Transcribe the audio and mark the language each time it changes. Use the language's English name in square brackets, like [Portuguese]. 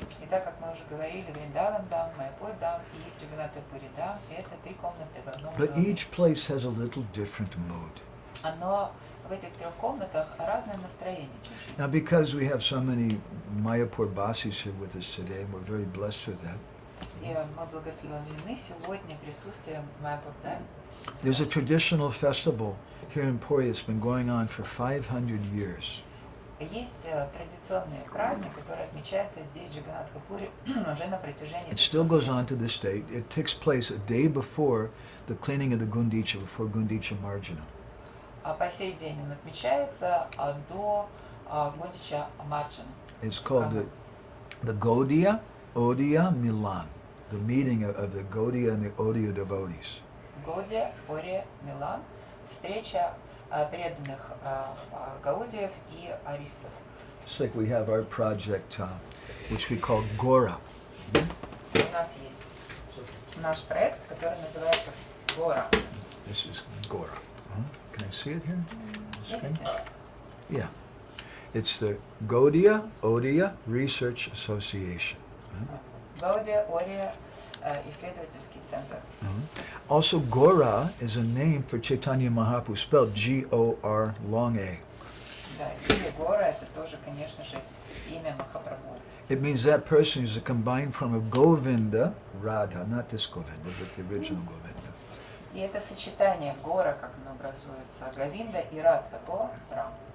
[Russian] И так как мы уже говорили, Вриндаван Дам, Майяпур Дам и Джаганнат Пури Дам, это три комнаты в одном [English] But [Russian] доме. [English] each place has a little different mood. [Russian] Но в этих трех комнатах разное настроение чуть-чуть. [English] Now, because we have so many Mayapur Basis here with us today, we're very blessed for that. [Russian] И мы благословлены сегодня присутствием Майяпур Дам. [English] There's a traditional festival here in Puri that's been going on for 500 years. [Russian] Есть традиционный праздник, который отмечается здесь, в Джаганнатха Пури, уже на протяжении [English] It still [Russian] 500 [English] goes [Russian] лет. [English] on to this day. It takes place a day before the cleaning of the Gundicha, before Gundicha Marjana. [Russian] А по сей день он отмечается до Гундича Марджана. [English] It's called the Gaudiya Odiya Milan, the meeting of the Gaudiya and the Odiya devotees. [Russian] Гаудия, Ория, Милан. Встреча преданных гаудиев и аристов. [English] It's like we have our project, which we call Gora. [Russian] У нас есть наш проект, который называется Гора. [English] This is Gora. Can I see it here? [Russian] Видите? [English] Yeah. It's the Gaudiya Odiya Research Association. [Russian] Гаудия, Ория, исследовательский центр. [English] Also, Gora is a name for Chaitanya Mahaprabhu, spelled G-O-R long A. [Russian] Да, имя Гора это тоже, конечно же, имя Махапрабху. [English] It means that person is combined from a Govinda, Radha, not this Govinda, but the original Govinda. [Russian] И это сочетание Гора, как оно образуется, Говинда и Радха, Гора.